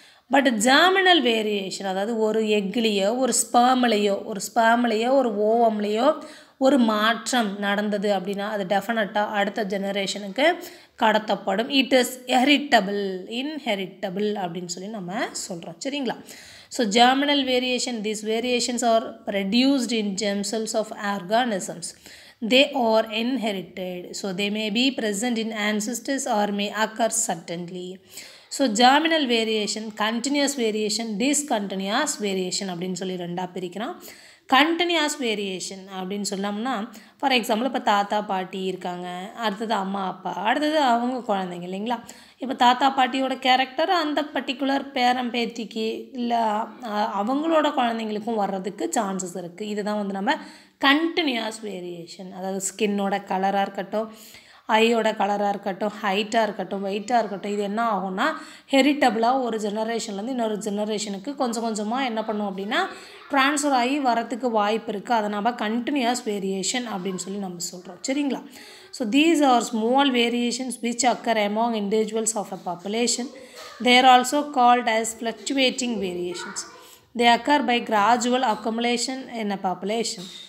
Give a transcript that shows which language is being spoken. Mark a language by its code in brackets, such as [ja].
[ta] But germinal variation, அதாவது ஒரு எக்லேயோ ஒரு ஸ்பெர்ம்லேயோ ஒரு ஓவம்லேயோ ஒரு மாற்றம் நடந்தது அப்படின்னா அது டெஃபினட்டாக அடுத்த ஜெனரேஷனுக்கு கடத்தப்படும். [en] it is inheritable [ta] அப்படின்னு சொல்லி நம்ம சொல்கிறோம். சரிங்களா? [en] So germinal variation, these variations are reduced in germ cells of organisms. They are inherited. So they may be present in ancestors or may occur suddenly. [ta] So germinal variation, continuous variation, discontinuous variation அப்படின்னு சொல்லி ரெண்டாக பிரிக்கிறோம். Continuous variation அப்படின்னு சொன்னோம்னா for example இப்போ தாத்தா பாட்டி இருக்காங்க, அடுத்தது அம்மா அப்பா, அடுத்தது அவங்க குழந்தைங்க இல்லைங்களா. இப்போ தாத்தா பாட்டியோட கேரக்டர் அந்த பர்டிகுலர் பேரன் பேத்திக்கு இல்லை அவங்களோட குழந்தைங்களுக்கும் வர்றதுக்கு சான்சஸ் இருக்குது. இதுதான் வந்து நம்ம கண்டினியூஸ் வேரியேஷன். அதாவது ஸ்கின்னோட கலராக இருக்கட்டும், ஐயோட கலராக இருக்கட்டும், ஹைட்டாக இருக்கட்டும், வெயிட்டாக இருக்கட்டும், இது என்ன ஆகும்னா ஹெரிட்டபிளாக ஒரு ஜெனரேஷன்லேருந்து இன்னொரு ஜெனரேஷனுக்கு கொஞ்சம் கொஞ்சமாக என்ன பண்ணும் அப்படின்னா ட்ரான்ஸ்ஃபர் ஆகி வரத்துக்கு வாய்ப்பு இருக்குது. அதை நம்ம கண்டினியூஸ் வேரியேஷன் அப்படின்னு சொல்லி நம்ம சொல்கிறோம். சரிங்களா? [en] So these are small variations which occur among individuals of a population. They are also called as fluctuating variations. They occur by gradual accumulation in a population.